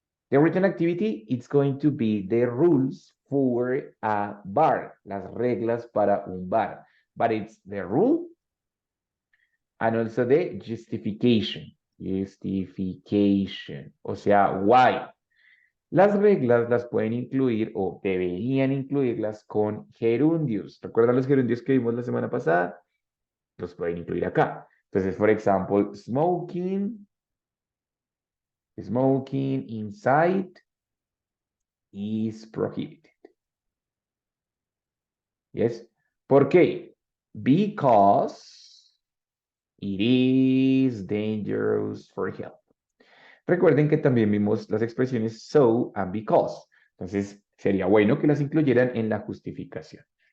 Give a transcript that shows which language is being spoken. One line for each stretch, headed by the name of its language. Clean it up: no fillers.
English: The written activity, it's going to be the rules for a bar,
Spanish: las reglas para un bar.
English: But it's the rule and also the justification. Justification.
Spanish: O sea,
English: why.
Spanish: Las reglas las pueden incluir o deberían incluirlas con gerundios. ¿Recuerdan los gerundios que vimos la semana pasada? Los pueden incluir acá. Entonces, por ejemplo,
English: smoking inside is prohibited.
Spanish: Yes. ¿Por qué?
English: Because it is dangerous for health.
Spanish: Recuerden que también vimos las expresiones so and because. Entonces, sería bueno que las incluyeran en la justificación.